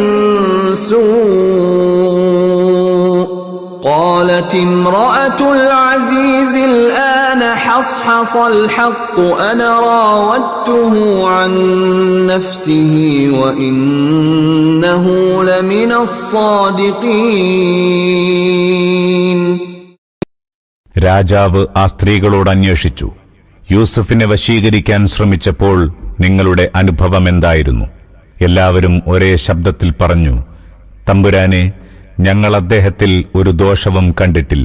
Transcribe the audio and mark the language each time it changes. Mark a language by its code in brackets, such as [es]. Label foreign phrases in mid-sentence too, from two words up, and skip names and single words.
[ar] سوء قالت امرأة العزيز الآن حصحص الحق أنا راودته عن نفسه وإنه لمن الصادقين. [ml] രാജാവ് ആ സ്ത്രീകളോട് അന്വേഷിച്ചു, യൂസുഫിനെ വശീകരിക്കാൻ ശ്രമിച്ചപ്പോൾ നിങ്ങളുടെ അനുഭവം എന്തായിരുന്നു? എല്ലാവരും ഒരേ ശബ്ദത്തിൽ പറഞ്ഞു, തമ്പുരാനെ, ഞങ്ങൾ അദ്ദേഹത്തിൽ ഒരു ദോഷവും കണ്ടിട്ടില്ല.